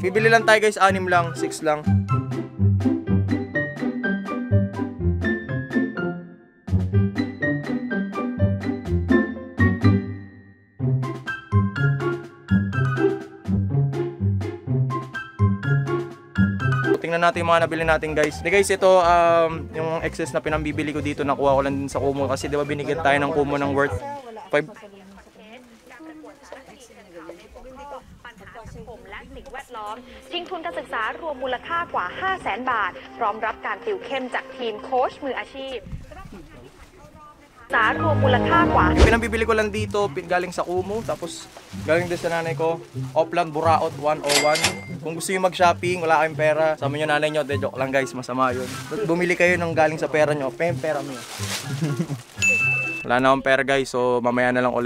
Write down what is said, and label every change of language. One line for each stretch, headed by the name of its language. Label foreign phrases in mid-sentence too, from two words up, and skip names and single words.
Filipino: Bibili lang tayo guys, 6 lang, 6 lang. Tingnan natin yung mga nabili natin guys. Di guys, ito yung excess na pinambibili ko dito, nakuha ko lang din sa Kumu kasi di ba binigyan tayo ng Kumu ng worth 5.
Thai: ชิงทุนการศึกษารวมมูลค่ากว่า 500,000 บาทพร้อมรับการติวเข้มจากทีมโค้ชมืออาชีพสารวมมูลค่ากว่า
Filipino: Pinambibili ko lang dito galing sa Kumu, tapos galing din sa nanay ko, Oplan Buraot 101. Kung gusto niyo mag-shopping, wala kayong pera, sama niyo nanay niyo, de joke lang guys, masama 'yun. Bumili kayo ng galing sa pera niyo, pera mo. Wala na akong pera guys, so mamaya na lang ulit.